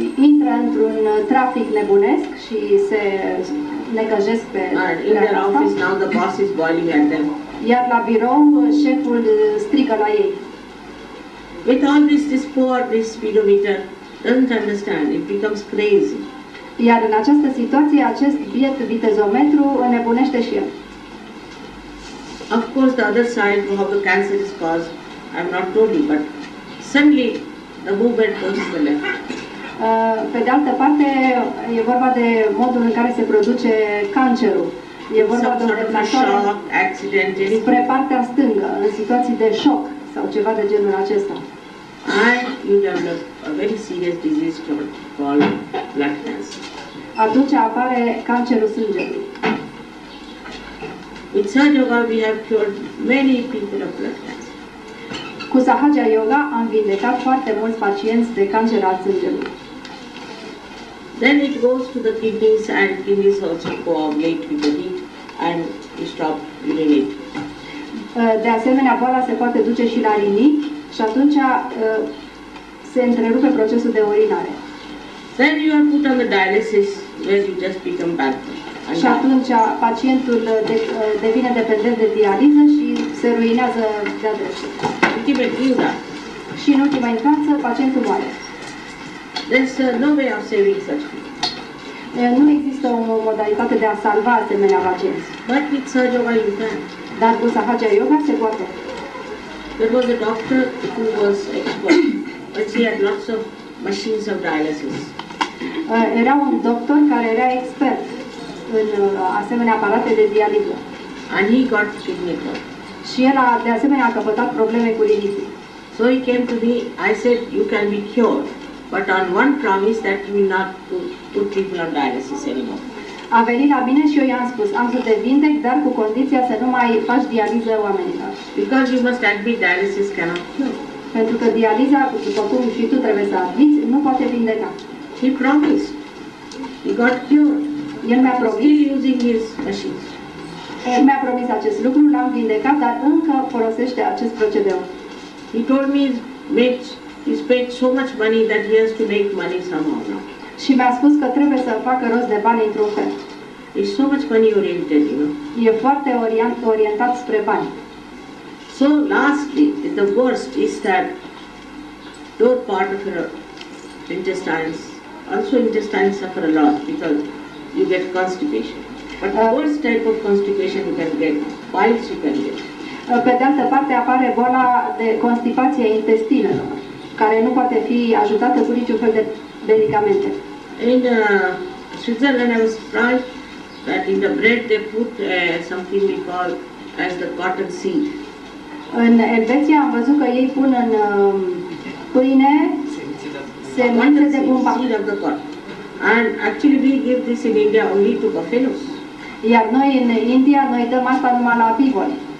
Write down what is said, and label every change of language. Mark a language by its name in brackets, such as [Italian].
[Romanian] Intră într-un trafic nebunesc și se necăjesc pe [English] And in their office now the boss is boiling at them. [Romanian] Iar la birou șeful strigă la ei. [English] With all this speedometer doesn't understand, it becomes crazy. [Romanian] Iar în această situație, acest biet vitezometru înnebunește și el. [English] Of course, the other side, how the cancer is caused, I have not told you, but suddenly the movement goes to the left. [Romanian] Pe de altă parte, e vorba de modul în care se produce cancerul. E vorba de o deplasare spre partea stângă, în situații de șoc sau ceva de genul acesta. [English] And you develop a very serious disease called blood cancer. [Romanian] Atunci apare cancerul sângelui. [English] With Sahaja Yoga we have cured many people of blood cancer. [Romanian] Cu Sahaja Yoga am vindecat foarte mulți pacienți de cancer al sângelui. [English] Then it goes to the kidneys and kidneys also coagulate with the heat and you stop urinating. [Romanian] De asemenea, boala se poate duce și la rinichi și atunci se întrerupe procesul de urinare. [English] Then you are put on the dialysis where you just become bankrupt. [Romanian] Și atunci pacientul devine dependent de dializă și se ruinează de-a dreptul. Și în ultima instanță, pacientul moare. [English] There's no way of saving such people. [Romanian] Nu există o modalitate de a salva asemenea pacienți. [English] But with Sahaja Yoga you can. [Romanian] Dar cu Sahaja Yoga se poate. [English] There was a doctor who was expert, but he had lots of machines of dialysis. [Romanian] Era un doctor care era expert în asemenea aparate de dializă. [English] And he got kidney problem. [Romanian] Și el de asemenea a căpătat probleme cu rinichii. [English] So he came to me, I said, you can be cured, but on one promise that you will not put people on dialysis anymore. [Romanian] A venit la mine și eu i-am spus, am să te vindec, dar cu condiția să nu mai faci dializă oamenilor. [English] Because you must admit dialysis cannot cure. [Romanian] Pentru că dializa, după cum și tu trebuie să admiți, nu poate vindeca. [English] He promised. He got cured. [Romanian] El mi-a promis. [English] Still using his machines. [Romanian] El mi-a promis acest lucru, l-am vindecat, dar încă folosește acest procedeu. [English] He told me he's paid so much money that he has to make money somehow now. [Romanian] Și mi-a spus că trebuie să facă rost de bani într-un fel. [English] He's so much money oriented, you know. [Romanian] E foarte orientat spre bani. [English] So lastly, the worst is that lower part of your intestines, also intestines suffer a lot because you get constipation. But the worst type of constipation you can get, piles you can get. [Romanian] Pe de altă parte apare boala de constipație a intestinelor, care nu poate fi ajutată cu niciun fel de medicamente. [English] In Switzerland, I was surprised that in the bread they put something we call as the cotton seed. [Romanian] În Elveția am văzut că ei pun în pâine semințe de bumbac. [English] Seed of the cotton. And actually we give this in India only to buffaloes. [Romanian] Iar noi în India, noi dăm asta numai la bivoli.